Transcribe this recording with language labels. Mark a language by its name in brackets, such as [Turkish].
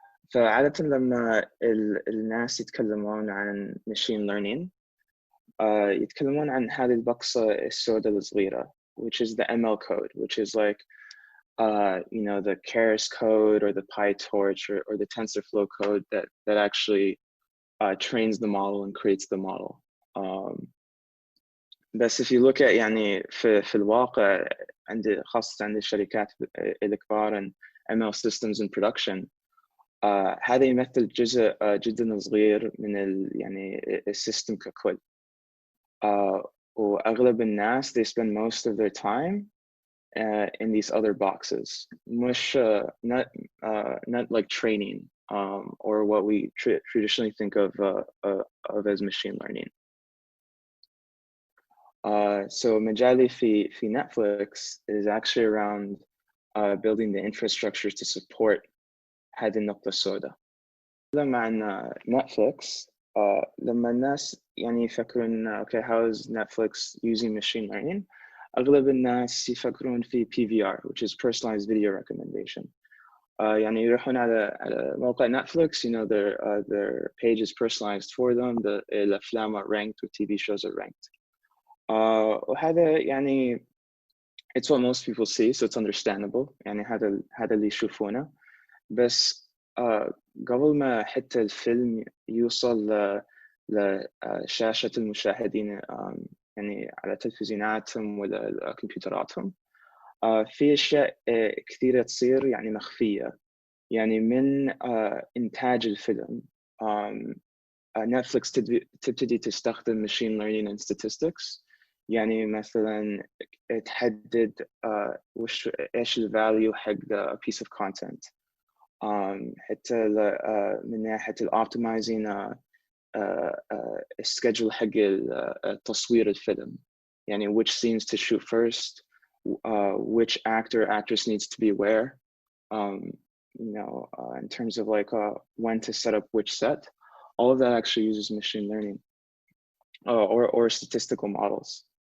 [Arabic] فعادة لما الناس يتكلمون عن machine learning يتكلمون عن هذه البقصة السوداء الصغيرة, [English] which is the ML code, which is like you know, the Keras code or the PyTorch or the TensorFlow code that actually trains the model and creates the model. [Arabic] بس [English] if you look at [Arabic] يعني في الواقع خاصة عند الشركات الكبار [English] and ML systems in production [Arabic] هذا يمثل جزء جدا صغير من يعني السيستم ككل. وأغلب الناس [English] they spend most of their time in these other boxes, [Arabic] مش [English] not like training or what we traditionally think of as machine learning. So [Arabic] مجالي في [English] Netflix is actually around building the infrastructure to support [Arabic] هذه النقطة السوداء. لما عن Netflix لما الناس يعني يفكرون [English] okay, how is Netflix using machine learning? [Arabic] أغلب الناس يفكرون في PVR, [English] which is personalized video recommendation. [Arabic] يعني يروحون على موقع Netflix, [English] you know, their page is personalized for them, [Arabic] الأفلام [English] are ranked or TV shows are ranked. [Arabic] وهذا يعني [English] it's what most people see, so it's understandable. [Arabic] يعني هذا اللي يشوفونه. بس قبل ما حتى الفيلم يوصل لشاشة المشاهدين يعني على تلفزيوناتهم ولا كمبيوتراتهم في أشياء كثيرة تصير يعني مخفية. يعني من إنتاج الفيلم نتفليكس تبتدي تستخدم [English] machine learning and statistics. [Arabic] يعني مثلا تحدد إيش الفاليو حق [English] piece of content. [Arabic] حتى من ناحية الoptimizing السكجول حق تصوير الفيلم. يعني [English] which scenes to shoot first, which actor or actress needs to be where, you know, in terms of like when to set up which set. All of that actually uses machine learning or statistical models.